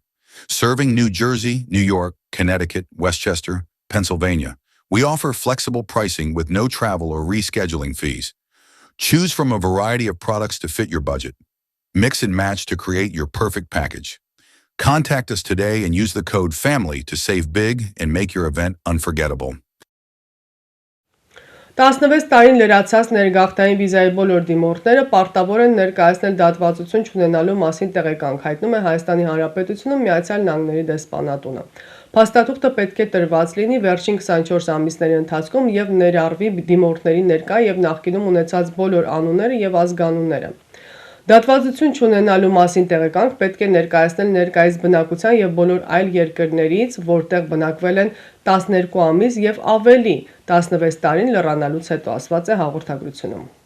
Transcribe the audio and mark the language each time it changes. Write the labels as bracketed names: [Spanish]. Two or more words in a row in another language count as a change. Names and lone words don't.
[English] Serving New Jersey, New York, Connecticut, Westchester, Pennsylvania, we offer flexible pricing with no travel or rescheduling fees. Choose from a variety of products to fit your budget. Mix and match to create your perfect package. Contact us today and use the code FAMILY to save big and make your event unforgettable. [Armenian] 16 տարին լրացած ներգաղթային վիզայի բոլոր դիմորդները պարտավոր են ներկայացնել դատվածություն չունենալու մասին տեղեկանք, հայտնում է Հայաստանի Հանրապետությունում Միացյալ Նահանգների դեսպանատունը։ Փաստաթուղթը պետք է տրված լինի վերջին 24 ամիսների ընթացքում եւ ներառվի դիմորդների ներկա եւ նախկինում ունեցած բոլոր անունները եւ ազգանունները։ Դատվածություն չունենալու մասին տեղեկանք պետք է ներկայացնել ներկայիս բնակության եւ բոլոր այլ երկրներից, որտեղ բնակվել են 12 ամիս եւ ավելի 16 տարին լրանալուց հետո, ասված է հաղորդագրությունում։